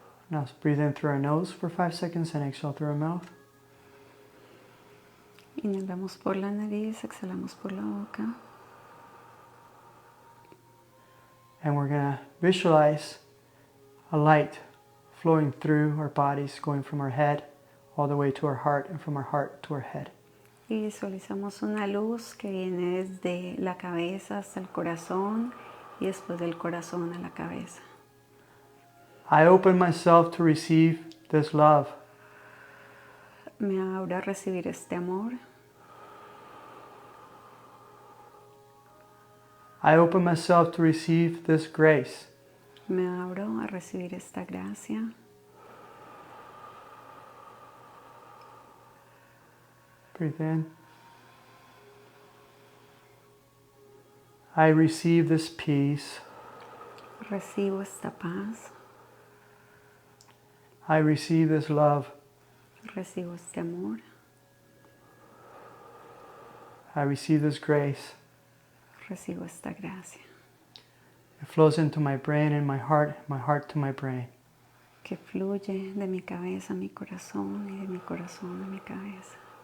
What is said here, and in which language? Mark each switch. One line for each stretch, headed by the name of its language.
English: Now let's breathe in through our nose for 5 seconds and exhale through our mouth.
Spanish: Inhalamos por la nariz, exhalamos por la boca.
English: And we're going to visualize a light flowing through our bodies, going from our head all the way to our heart and from our heart to our head.
Spanish: Y visualizamos una luz que viene desde la cabeza hasta el corazón y después del corazón a la cabeza.
English: I open myself to receive this love.
Spanish: Me abro a recibir este amor.
English: I open myself to receive this grace.
Spanish: Me abro a recibir esta gracia.
English: Breathe in. I receive this peace.
Spanish: Recibo esta paz.
English: I receive this love.
Spanish: Recibo este amor.
English: I receive this grace.
Spanish: Recibo esta gracia.
English: It flows into my brain and my heart to my brain.
Spanish: Que fluye de mi cabeza a mi corazón y de mi corazón a mi cabeza.